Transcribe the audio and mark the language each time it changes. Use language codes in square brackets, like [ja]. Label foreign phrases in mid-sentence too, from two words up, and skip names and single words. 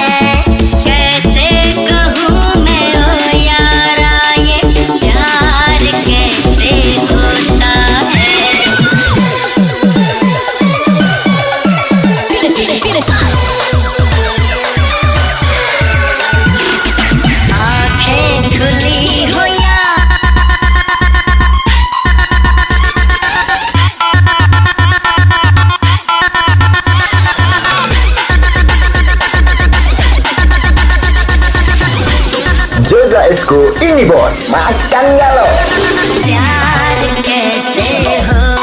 [hi] कैसे कहूँ मैं ओ यारा, ये प्यार कैसे होता है। आंखें खुली हो या [id] Jeza Esco, ini bos, makan gak lo? [hi] प्यार कैसे होता।